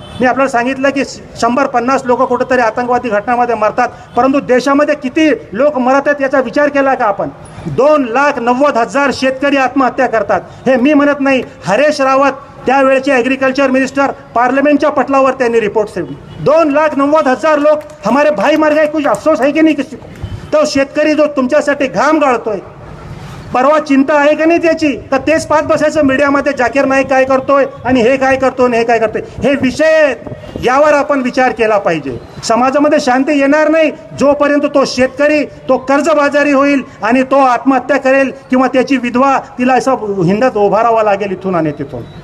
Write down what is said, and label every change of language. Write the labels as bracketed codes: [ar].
[mr] मी आपल्याला सांगितलं की 150 लोक कुठेतरी आतंकवादी घटनामध्ये मरतात, परंतु देशामध्ये किती लोक मरत आहेत याचा विचार केला का आपण? 2,90,000 शेतकरी आत्महत्या करतात. हे मी म्हणत नाही, हरेश रावत त्यावेळेचे ॲग्रिकल्चर मिनिस्टर पार्लमेंटच्या पटलावर त्यांनी रिपोर्ट दिली. [hi] 2,90,000 लोक हमारे भाई मर गए, कुछ अफसोस है की नाही किसी को? [mr] तो शेतकरी जो तुमच्यासाठी घाम गाळतोय, परवा चिंता आहे का नाही त्याची? तर तेच पाहत बसायचं मीडियामध्ये, जाकीर नाईक काय करतोय आणि हे काय करतोय आणि हे काय करतोय. हे विषय आहेत, यावर आपण विचार केला पाहिजे. समाजामध्ये शांती येणार नाही जोपर्यंत तो शेतकरी तो कर्जबाजारी होईल आणि तो आत्महत्या करेल किंवा त्याची विधवा तिला असं हिंडत उभारावं लागेल इथून आणि तिथून.